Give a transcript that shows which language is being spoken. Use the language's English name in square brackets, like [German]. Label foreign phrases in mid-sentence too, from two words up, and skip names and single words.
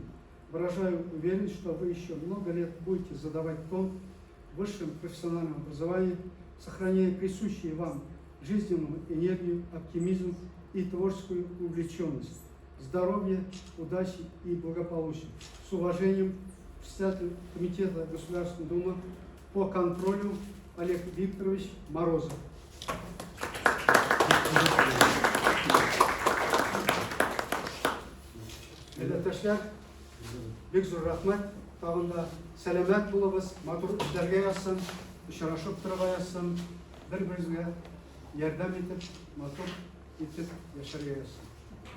[Russian] Выражаю уверенность, что вы еще много лет будете задавать тон в высшем профессиональном образовании, сохраняя присущие вам жизненную энергию, оптимизм и творческую увлеченность. Здоровья, удачи и благополучия. С уважением, председатель Комитета Государственной Думы по контролю Олег Викторович Морозов. [Tatar] Милләттәшләр, бик зур рәхмәт. Тагын да сәламәт булыгыз, матур эшләргә язсын, очрашып торырга язсын, бер-берегезгә ярдәм итеп, матур итеп яшәргә язсын.